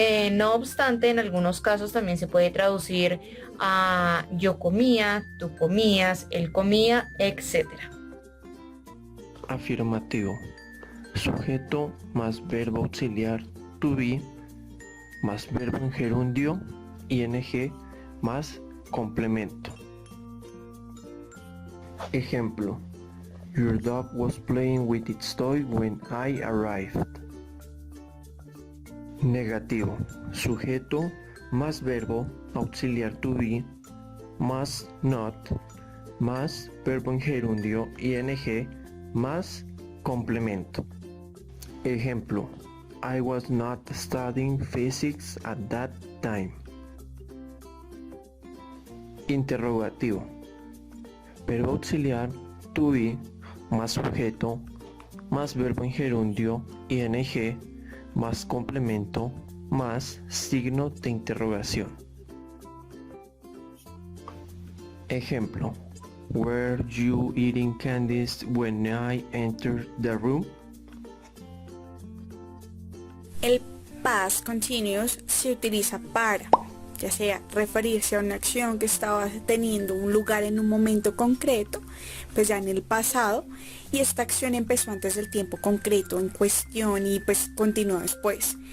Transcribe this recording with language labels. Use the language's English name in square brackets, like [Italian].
[Spanish] No obstante, en algunos casos también se puede traducir a yo comía, tú comías, él comía, etc. Afirmativo. Sujeto más verbo auxiliar to be más verbo en gerundio ing más complemento. Ejemplo. [English] Your dog was playing with its toy when I arrived. [Spanish] Negativo. Sujeto más verbo auxiliar to be más not más verbo en gerundio ing más complemento. Ejemplo. [English] I was not studying physics at that time. [Spanish] Interrogativo. Verbo auxiliar to be más sujeto más verbo en gerundio ing más complemento más signo de interrogación. Ejemplo. [English] Were you eating candies when I entered the room? [Spanish] El past continuous se utiliza para, ya sea referirse a una acción que estaba teniendo un lugar en un momento concreto, pues ya en el pasado, y esta acción empezó antes del tiempo concreto en cuestión y pues continuó después.